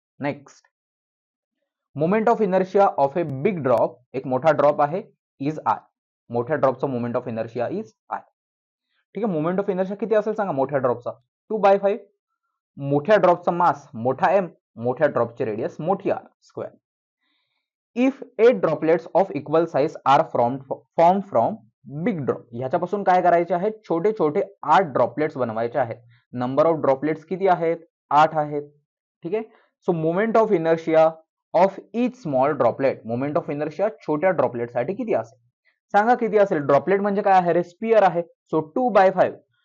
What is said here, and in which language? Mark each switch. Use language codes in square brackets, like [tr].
[en] next, moment of inertia of a big drop, [mr] एक मोठा drop आहे [en] Is I. [mr] मोठ्या ड्रॉपचा moment of inertia is I. ठीक आहे, मोमेंट ऑफ इनर्शिया किती असेल सांगा मोठ्या ड्रॉपचा 2/5. मोठ्या ड्रॉपचा मास मोठा m, मोठ्या ड्रॉपची रेडियस मोठी r square. [en] If 8 droplets of equal size are form from big drop. [mr] ह्याच्यापासून काय करायचे आहेत, छोटे छोटे 8 ड्रॉपलेट्स बनवायचे आहेत. नंबर ऑफ ड्रॉपलेट्स किती आहेत, 8 आहेत. ठीक आहे, [en] so moment of inertia of each small droplet, [mr] moment of inertia छोट्या ड्रॉपलेट साठी किती असेल सांगा. किती असेल, ड्रॉपलेट म्हणजे काय आहे रे, स्पियर आहे. सो 2/5.